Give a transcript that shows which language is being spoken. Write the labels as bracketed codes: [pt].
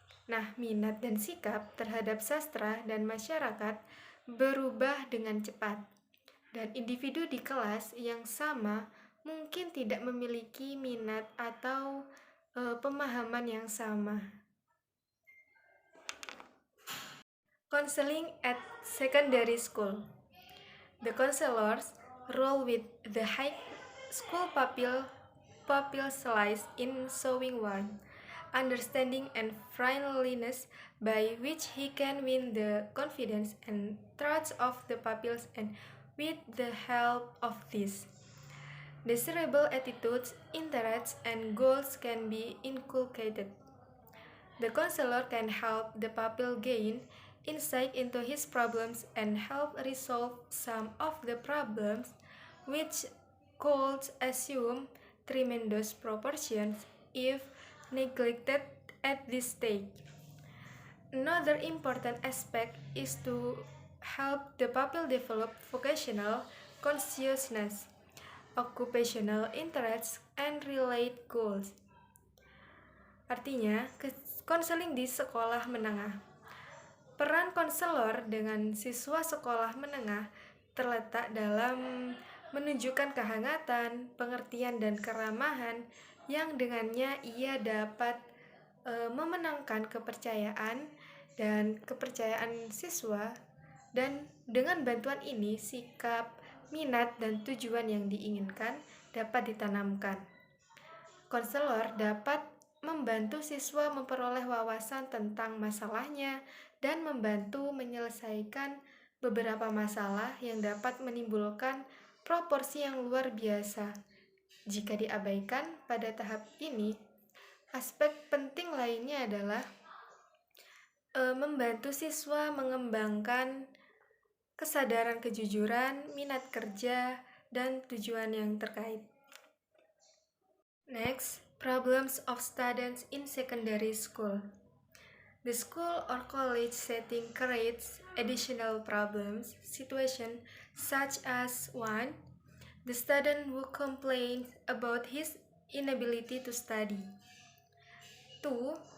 [id] Nah, minat dan sikap terhadap sastra dan masyarakat berubah dengan cepat, dan individu di kelas yang sama mungkin tidak memiliki minat atau pemahaman yang sama. [en] Counseling at secondary school. The counselor's role with the high school pupil lies in showing warmth, understanding, and friendliness by which he can win the confidence and trust of the pupils, and with the help of this, Desirable attitudes, interests, and goals can be inculcated. The counselor can help the pupil gain insight into his problems and help resolve some of the problems which could assume tremendous proportions if neglected at this stage. Another important aspect is to help the pupil develop vocational consciousness, occupational interests, and related goals. [id] Artinya, konseling di sekolah menengah. Peran konselor dengan siswa sekolah menengah terletak dalam menunjukkan kehangatan, pengertian, dan keramahan yang dengannya ia dapat memenangkan kepercayaan dan kepercayaan siswa, dan dengan bantuan ini sikap, minat, dan tujuan yang diinginkan dapat ditanamkan. Konselor dapat membantu siswa memperoleh wawasan tentang masalahnya dan membantu menyelesaikan beberapa masalah yang dapat menimbulkan proporsi yang luar biasa. Jika diabaikan pada tahap ini, aspek penting lainnya adalah membantu siswa mengembangkan kesadaran kejujuran, minat kerja, dan tujuan yang terkait. [en] Next, problems of students in secondary school. The school or college setting creates additional problems, situations such as 1. The student who complains about his inability to study. 2.